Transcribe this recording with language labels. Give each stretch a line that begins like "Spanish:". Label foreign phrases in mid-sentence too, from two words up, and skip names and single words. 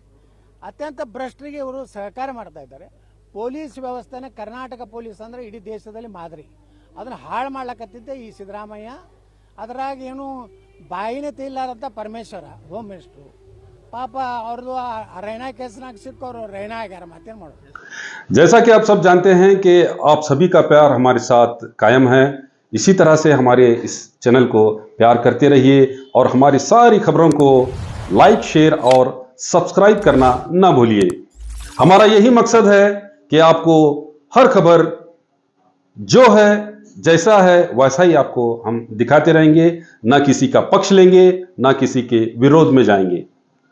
Kannada: ಅತ್ಯಂತ ಭ್ರಷ್ಟರಿಗೆ ಇವರು ಸಹಕಾರ ಮಾಡ್ತಾ ಇದ್ದಾರೆ. ಪೊಲೀಸ್ ವ್ಯವಸ್ಥೆನ ಕರ್ನಾಟಕ ಪೊಲೀಸ್ ಅಂದರೆ ಇಡೀ ದೇಶದಲ್ಲಿ ಮಾದರಿ, ಅದನ್ನು ಹಾಳು ಮಾಡ್ಲಕತ್ತಿದ್ದೆ ಈ ಸಿದ್ದರಾಮಯ್ಯ. ಅದರಾಗ ಏನು ಬಾಯಿನೇ ತಿಲ್ಲಾರಂತ ಪರಮೇಶ್ವರ
English: home minister,
Kannada: ಪಾಪ ಅವ್ರದ್ದು ರೈನಾ ಕೇಸ್ನಾಗ ಸಿಕ್ಕವರು ರೈನಾ ಆಗ್ಯಾರ, ಮತ್ತೇನು ಮಾಡೋದು.
Hindi: जैसा कि आप सब जानते हैं कि आप सभी का प्यार हमारे साथ कायम है, इसी तरह से हमारे इस चैनल को प्यार करते रहिए और हमारी सारी खबरों को
English: like, share
Hindi: और सब्सक्राइब करना ना भूलिए। हमारा यही मकसद है कि आपको हर खबर जो है जैसा है वैसा ही आपको हम दिखाते रहेंगे, ना किसी का पक्ष लेंगे, ना किसी के विरोध में जाएंगे।